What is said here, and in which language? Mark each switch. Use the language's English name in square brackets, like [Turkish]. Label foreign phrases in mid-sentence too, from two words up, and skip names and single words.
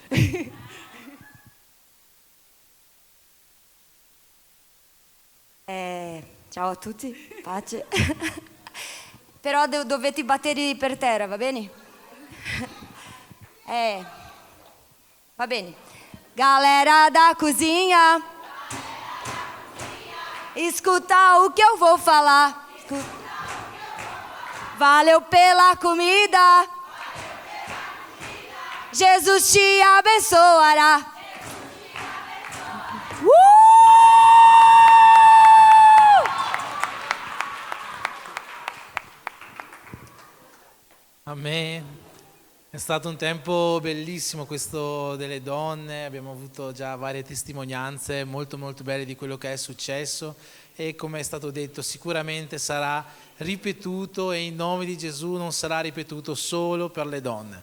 [Italian] Ciao a tutti, pace. Però dovete battere per terra, va bene? Va bene. [Portuguese] Galera da cozinha, escuta o que eu vou falar. Valeu pela comida, Jesus te abençoará. Amen. [Italian] È stato un tempo bellissimo questo delle donne, abbiamo avuto già varie testimonianze molto molto belle di quello che è successo e come è stato detto sicuramente sarà ripetuto e in nome di Gesù non sarà ripetuto solo per le donne.